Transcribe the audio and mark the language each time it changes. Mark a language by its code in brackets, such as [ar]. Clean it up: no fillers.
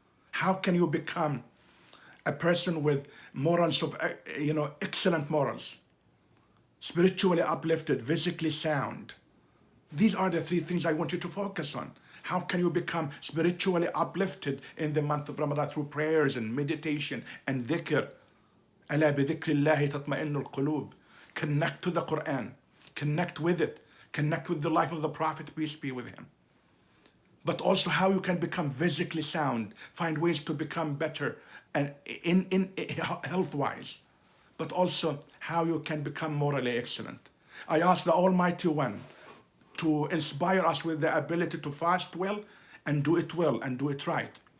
[en] How can you become a person with morals of, excellent morals, spiritually uplifted, physically sound? These are the three things I want you to focus on. How can you become spiritually uplifted in the month of Ramadan? Through prayers and meditation and dhikr. [ar] ألا بذكر الله تطمئن القلوب. [en] Connect to the Quran. Connect with it. Connect with the life of the Prophet, peace be with him. But also how you can become physically sound. Find ways to become better and in health-wise. But also how you can become morally excellent. I ask the Almighty One to inspire us with the ability to fast well and do it right.